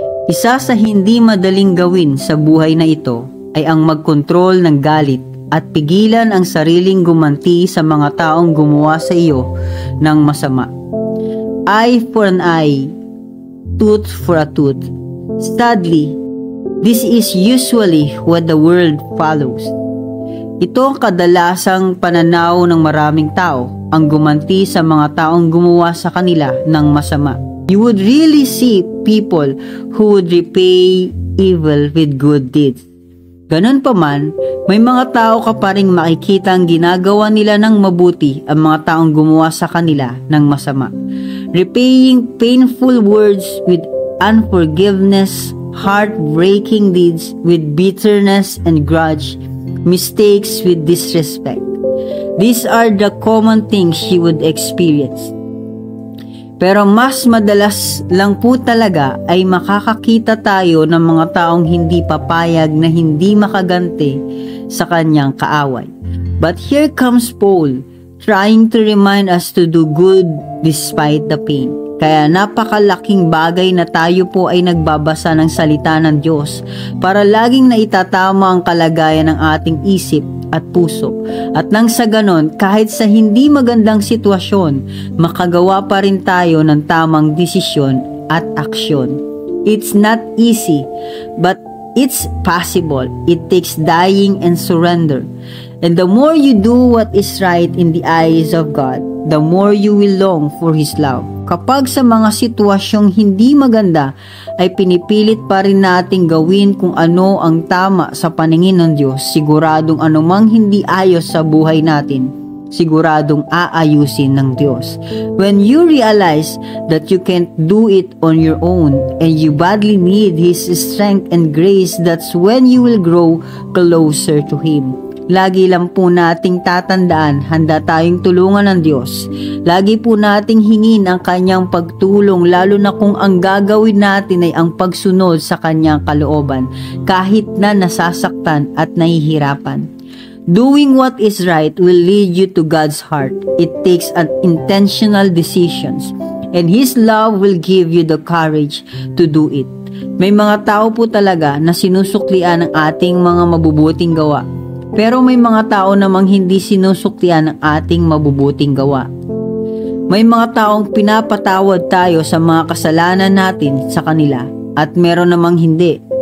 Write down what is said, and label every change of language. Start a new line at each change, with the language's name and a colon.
Filipino: Isa sa hindi madaling gawin sa buhay na ito ay ang magkontrol ng galit at pigilan ang sariling gumanti sa mga taong gumawa sa iyo ng masama.
English: Eye for an eye, tooth for a tooth. Sadly, this is usually what the world follows.
Filipino: Ito ang kadalasang pananaw ng maraming tao, ang gumanti sa mga taong gumawa sa kanila ng masama.
English: You would really see people who would repay evil with good deeds.
Filipino: Ganun pa man, may mga tao ka pa ring makikitang ginagawa nila ng mabuti ang mga taong gumawa sa kanila ng masama.
English: Repaying painful words with unforgiveness, heartbreaking deeds with bitterness and grudge, mistakes with disrespect. These are the common things you would experience.
Filipino: Pero mas madalas lang po talaga ay makakakita tayo ng mga taong hindi papayag na hindi makaganti sa kanyang kaaway.
English: But here comes Paul, trying to remind us to do good despite the pain.
Filipino: Kaya napakalaking bagay na tayo po ay nagbabasa ng salita ng Diyos para laging naitatama ang kalagayan ng ating isip at puso. At nang sa ganon, kahit sa hindi magandang sitwasyon, makagawa pa rin tayo ng tamang desisyon at aksyon.
English: It's not easy, but it's possible. It takes dying and surrender. And the more you do what is right in the eyes of God, the more you will long for His love.
Filipino: Kapag sa mga sitwasyong hindi maganda, ay pinipilit pa rin nating gawin kung ano ang tama sa paningin ng Diyos, siguradong anumang hindi ayos sa buhay natin, siguradong aayusin ng Diyos.
English: When you realize that you can't do it on your own and you badly need His strength and grace, that's when you will grow closer to Him.
Filipino: Lagi lang po nating tatandaan, handa tayong tulungan ng Diyos. Lagi po nating hingin ang Kanyang pagtulong, lalo na kung ang gagawin natin ay ang pagsunod sa Kanyang kalooban, kahit na nasasaktan at nahihirapan.
English: Doing what is right will lead you to God's heart. It takes an intentional decisions, and His love will give you the courage to do it.
Filipino: May mga tao po talaga na sinusuklian ang ating mga mabubuting gawa. Pero may mga tao namang hindi sinusuklian ng ating mabubuting gawa. May mga taong pinapatawad tayo sa mga kasalanan natin sa kanila at meron namang hindi.